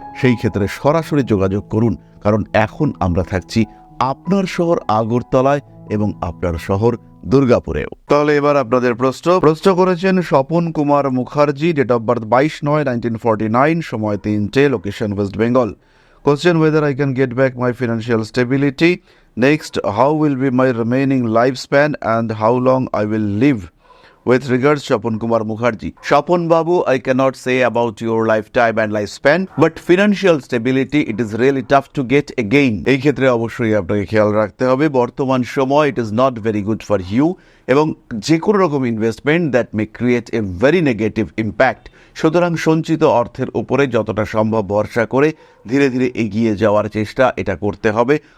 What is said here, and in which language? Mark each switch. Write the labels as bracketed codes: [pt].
[bn] সেই ক্ষেত্রে সরাসরি যোগাযোগ করুন, কারণ এখন আমরা থাকছি আপনার শহর আগরতলায় এবং আপনার শহর দুর্গাপুরেও। তাহলে এবার আপনাদের প্রশ্ন করেছেন Swapan Kumar Mukherjee, date of birth 22/9/1949, সময় 3টে, location West Bengal. [en] Question whether I can get back my financial stability. Next, how will be my remaining lifespan and how long I will live? With regards, Shapon Kumar Mukherjee. Shapon Babu, I cannot say about your lifetime and lifespan, but financial stability, it is really tough to get again. [bn] এই ক্ষেত্রে অবশ্যই আপনাকে খেয়াল রাখতে হবে বর্তমান সময় [en] it is not very good for you, [bn] এবং যে কোনো রকম investment [en] That may create a very negative impact. [bn] সুতরাং সঞ্চিত অর্থের উপরে যতটা সম্ভব ভরসা করে ধীরে ধীরে এগিয়ে যাওয়ার চেষ্টা এটা করতে হবে।